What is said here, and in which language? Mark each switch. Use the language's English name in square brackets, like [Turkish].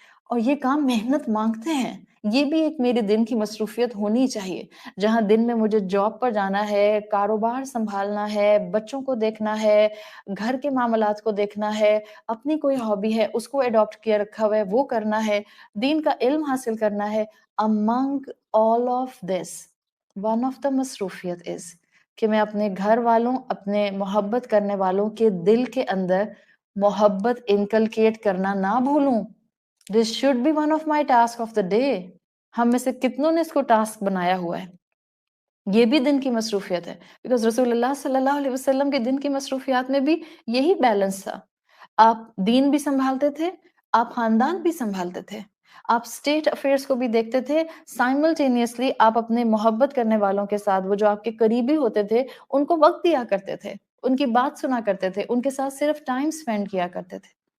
[Urdu] اور یہ کام محنت مانگتے ہیں. یہ بھی ایک میرے دن کی مصروفیت ہونی چاہیے، جہاں دن میں مجھے جاب پر جانا ہے، کاروبار سنبھالنا ہے، بچوں کو دیکھنا ہے، گھر کے معاملات کو دیکھنا ہے، اپنی کوئی ہابی ہے اس کو اڈاپٹ کیا رکھا ہوا ہے وہ کرنا ہے، دین کا علم حاصل کرنا ہے. [English] among all of this one of the [Urdu] مصروفیت is کہ میں اپنے گھر والوں، اپنے محبت کرنے والوں کے دل کے اندر محبت انکلکیٹ کرنا نہ بھولوں. [English] This should be one of my task of the day. [Urdu] ہم میں سے کتنوں نے اس کو ٹاسک بنایا ہوا ہے. یہ بھی دن کی مصروفیت ہے، بیکاز رسول اللہ صلی اللہ علیہ وسلم کے دن کی مصروفیات میں بھی یہی بیلنس تھا. آپ دین بھی سنبھالتے تھے، آپ خاندان بھی سنبھالتے تھے، آپ اسٹیٹ افیئرس کو بھی دیکھتے تھے، سائملٹینیسلی آپ اپنے محبت کرنے والوں کے ساتھ، وہ جو آپ کے قریبی ہوتے تھے، ان کو وقت دیا کرتے تھے، ان کی بات سنا کرتے تھے، ان کے ساتھ صرف ٹائم اسپینڈ کیا کرتے تھے.